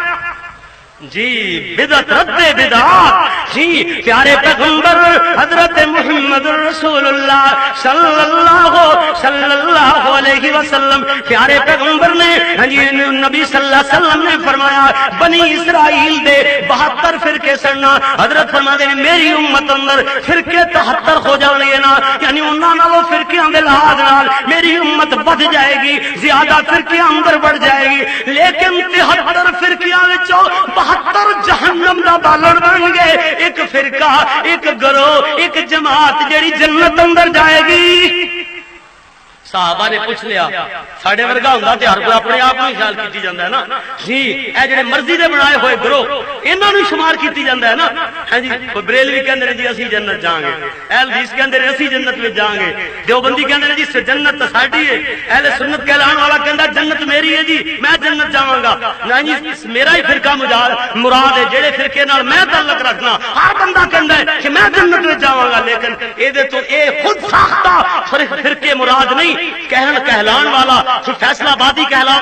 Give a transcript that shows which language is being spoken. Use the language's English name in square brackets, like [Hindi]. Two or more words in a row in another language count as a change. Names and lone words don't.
[Punjabi] جی بدعت رد بدعات جی پیارے پیغمبر حضرت محمد [Arabic] رسول اللہ صلی اللہ علیہ وسلم [Punjabi] پیارے پیغمبر نے نبی صلی [Arabic] اللہ علیہ وسلم [Punjabi] نے فرمایا بنی اسرائیل دے 72 فرقے سننا حضرت فرماتے ہیں میری امت اندر فرقے 73 ہو جانے گے نا یعنی انہاں نالوں فرقیاں دے لحاظ نال میری امت بڑھ جائے گی زیادہ فرقیاں اندر بڑھ جائے گی لیکن 73 فرقیاں وچوں 72 جہنم دا بالن بن گئے، ایک فرقہ، ایک گروہ، ایک جماعت جیڑی جنت اندر جائے گی۔ صحابہ نے پوچھ لیا، ساڈے ورگا ہوندا تے ہر کوئی اپنے آپ نوں خیال کیتی جاندا ہے نا جی، اے جڑے مرضی دے بنائے ہوئے گروہ انہاں نوں شمار کیتی جاندا ہے نا ہاں جی۔ کوئی بریلوی کہندے نے جی اسی جنت جاواں گے، اہل حدیث کہندے نے اسی جنت وچ جاواں گے، دیوبندی کہندے نے جی جنت تے ساڈی ہے، اہل سنت کہلان والا کہندا جنت میری ہے جی میں جنت جاواں گا، نا جی میرا ہی فرقہ مراد ہے، جڑے فرقے نال میں تعلق رکھنا ہر بندہ کہندا ہے کہ میں جنت وچ جاواں گا، لیکن اے دے تو اے خود ساختہ فرقے مراد نہیں، کہلان والا فیصلہ بادی کہلاوے